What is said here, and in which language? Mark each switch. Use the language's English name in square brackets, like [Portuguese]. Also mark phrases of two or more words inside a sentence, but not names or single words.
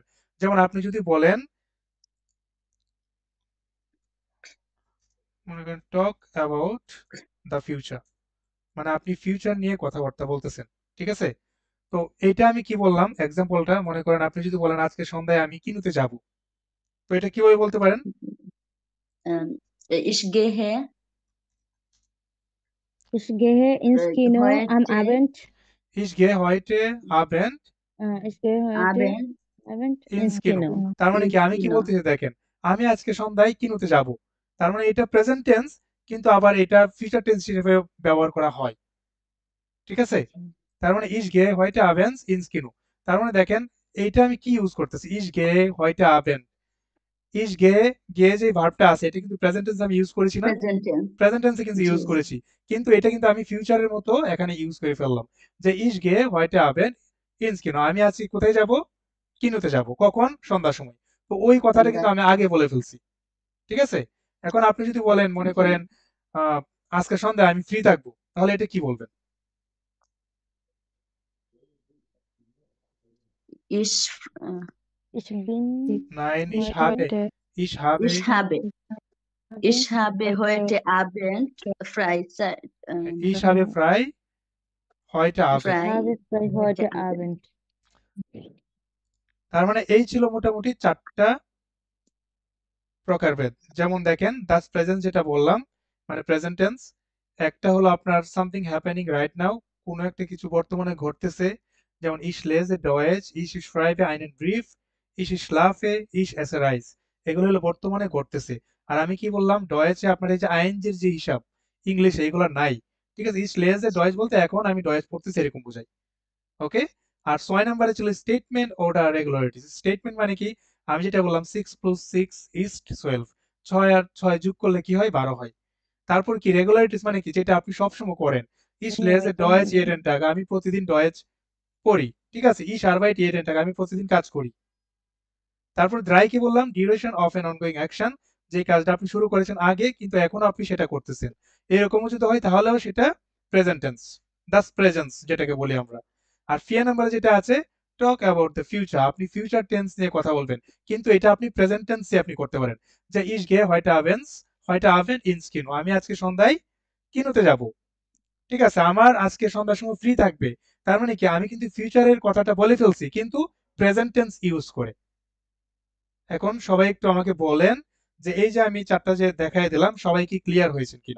[Bangla] যেমন আপনি যদি বলেন মনে করেন [English] talk about the future, [Bangla] মানে আপনি ফিউচার নিয়ে কথাবার্তা বলতেছেন। ঠিক আছে? তো এটা আমি কি বললাম এক্সাম্পলটা, মনে করেন আপনি যদি বলেন আজকে সন্ধ্যায় আমি কিনুতে যাব, তো এটা কিভাবে বলতে পারেন? [German] ich gehe Ich gehe ins Kino am heute Abend. Ich gehe heute Abend Ich gehe heute Abend Abend ins ins Kino। Kino. [Bangla] তার মানে কি [German] ins [Bangla] আমি কি [German] Kino। [Bangla] বলতেছি দেখেন, আমি আজকে সন্ধ্যায় কিনোতে যাব। তার মানে এটা [English] present tense, [Bangla] কিন্তু আবার এটা [English] future tense [Bangla] হিসেবে ব্যবহার করা হয়। ঠিক আছে? তার মানে [German] ich gehe heute abends ins Kino। [Bangla] তার মানে দেখেন এইটা আমি কি ইউজ করতেছি, [German] ich gehe heute Abend। ich gehe, [Bangla] gehe যে ভার্বটা আছে এটা কিন্তু [English] present tense [Bangla] আমি ইউজ করেছি না? [English] Present tense। present tense [Bangla] কিন্তু জি। ইউজ করেছি, কিন্তু এটা কিন্তু আমি ফিউচারের মতো এখানে ইউজ করে ফেললাম যে [German] ich gehe heute Abend ins Kino। [Bangla] আমি আজকে কোথায় যাব? কিনোতে যাব। কখন? সন্ধ্যার সময়। তো ওই কথাটা কিন্তু আমি আগে বলে ফেলছি। ঠিক আছে? এখন আপনি যদি বলেন মনে জি। করেন আজকে সন্ধ্যায় আমি ফ্রি থাকবো, তাহলে এটা কি বলবেন? [German] Ich, Ich bin Nein, ich heute habe, ich habe, ich habe heute Abend Freizeit, ich habe frei heute Abend। frei habe frei heute heute Abend। Abend. [Bangla] তার মানে এই ছিল মোটামুটি 4টা প্রকারভেদ। যেমন দেখেন [German] das Präsens [Bangla] যেটা বললাম, মানে [English] present tense. [Bangla] একটা হলো আপনার [English] something happening right now, [Bangla] কোনো একটা কিছু বর্তমানে ঘটতেছে, যেমন [German] ich lese Deutsch, ich schreibe einen Brief, ich schlafe, ich esse Reis। [Bangla] এগুলো হলো বর্তমানে ঘটতেছে। আর আমি কি বললাম, ডয়েচে আপনার এই যে আইএনজির যে হিসাব ইংলিশে এগুলো নাই। ঠিক আছে? [German] ich lese Deutsch [Bangla] বলতে এখন আমি ডয়েচ পড়তেছি এরকম বোঝাই। ওকে? আর 6 নম্বরে ছিল স্টেটমেন্ট অর্ডার রেগুলারিটিস। স্টেটমেন্ট মানে কি? আমি যেটা বললাম 6 + 6 is 12। 6 আর 6 যোগ করলে কি হয়? 12 হয়। তারপর কি রেগুলারিটিস মানে কি? যেটা আপনি সবসময় করেন। [German] Ich lese Deutsch jeden Tag, [Bangla] আমি প্রতিদিন ডয়েচ পড়ি। ঠিক আছে? [German] Ich arbeite jeden Tag, [Bangla] আমি প্রতিদিন কাজ করি। তারপর দ্রাই কি বললাম? [English] duration of an ongoing action, [Bangla] যে কাজটা আপনি শুরু করেছেন আগে কিন্তু এখনো আপনি সেটা করতেছেন। এরকমও যদি হয় তাহলেও সেটা [English] present tense, [German] das Präsens [Bangla] যেটাকে বলি আমরা। আর ফিয়া নাম্বারে যেটা আছে [English] talk about the future, [Bangla] আপনি [English] future tense [Bangla] নিয়ে কথা বলবেন, কিন্তু এটা আপনি [English] present tense [Bangla] আপনি করতে পারেন। [German] যে ich gehe heute Abend ins Kino, [Bangla] আমি আজকে সন্ধ্যায় কিনোতে যাব। ঠিক আছে? আমার আজকে সন্ধ্যার সময় ফ্রি থাকবে। তার মানে কি আমি কিন্তু ফিউচারের কথাটা বলে ফেলছি, কিন্তু [English] present tense [Bangla] ইউজ করে। এখন সবাই একটু আমাকে বলেন যে এই যে আমি 4টা যে দেখাই দিলাম সবাই কি ক্লিয়ার হয়েছেন কিনা?